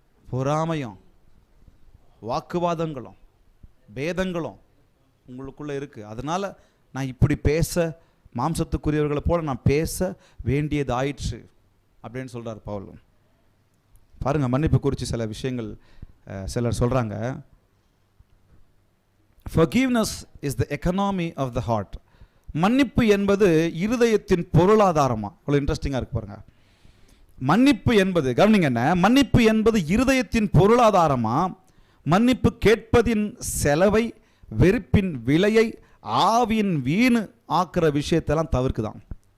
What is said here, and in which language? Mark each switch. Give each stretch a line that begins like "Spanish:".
Tamil: பொறாமையும் வாக்குவாதங்களும் பேதங்களும் உங்களுக்குள்ளே இருக்குது. அதனால் நான் இப்படி பேச, மாம்சத்துக்குரியவர்களை போல நான் பேச வேண்டியது ஆயிற்று அப்படின்னு சொல்கிறார் பவுல். பாருங்கள், மன்னிப்பு குறித்து சில விஷயங்கள் சிலர் சொல்கிறாங்க.
English: Forgiveness is the economy of the heart.
Tamil: மன்னிப்பு என்பது இருதயத்தின் பொருளாதாரமா. அவ்வளோ இன்ட்ரெஸ்டிங்காக இருக்கு பாருங்க. மன்னிப்பு என்பது, கவனிங்க என்ன, மன்னிப்பு என்பது இருதயத்தின் பொருளாதாரமா. மன்னிப்பு கேட்பதின் செலவை, வெறுப்பின் விலையை, ஆவியின் வீணு ஆக்கிற விஷயத்தெல்லாம் தவிர்க்குதான்.